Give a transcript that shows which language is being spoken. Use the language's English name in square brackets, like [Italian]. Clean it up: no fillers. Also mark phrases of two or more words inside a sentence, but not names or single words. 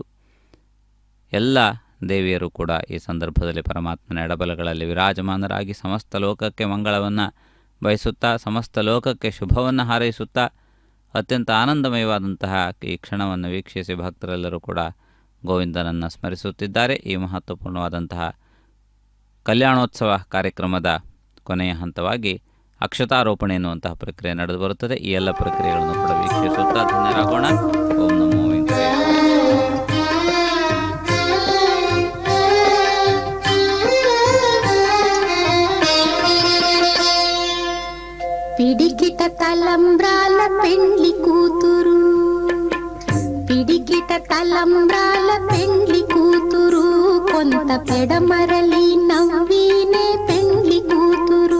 [Kannada] ಎಲ್ಲ ದೇವಿಯರು ಕೂಡ ಈ ಸಂದರ್ಭದಲ್ಲಿ ಪರಮಾತ್ಮನ ಎಡಬಲಗಳಲ್ಲಿ ವಿರಾಜಮಾನರಾಗಿ ಸಮಸ್ತ ಲೋಕಕ್ಕೆ ಮಂಗಳವನ್ನು ಬಯಸುತ್ತಾ, ಸಮಸ್ತ ಲೋಕಕ್ಕೆ ಶುಭವನ್ನು ಹಾರೈಸುತ್ತಾ ಅತ್ಯಂತ ಆನಂದಮಯವಾದಂತಹ ಈ ಕ್ಷಣವನ್ನು ವೀಕ್ಷಿಸಿ ಭಕ್ತರೆಲ್ಲರೂ ಕೂಡ ಗೋವಿಂದನನ್ನು ಸ್ಮರಿಸುತ್ತಿದ್ದಾರೆ. ಈ ಮಹತ್ವಪೂರ್ಣವಾದಂತಹ ಕಲ್ಯಾಣೋತ್ಸವ ಕಾರ್ಯಕ್ರಮದ ಕೊನೆಯ ಹಂತವಾಗಿ ಅಕ್ಷತಾರೋಪಣೆ ಎನ್ನುವಂತಹ ಪ್ರಕ್ರಿಯೆ ನಡೆದು ಬರುತ್ತದೆ. ಈ ಎಲ್ಲ ಪ್ರಕ್ರಿಯೆಗಳನ್ನು ಕೂಡ ವೀಕ್ಷಿಸುತ್ತಾ ಧನ್ಯರಾಗೋಣ. ಓಂ ನಮೋ ವೆಂಕಟೇಶ. [Telugu] పిడికిట తలంబ్రాల పెండ్లి కూతురు, పిడికిట తలంబ్రాల పెండ్లి కూతురు, కొంత పెడమరలి నవ్వినే పెండ్లి కూతురు.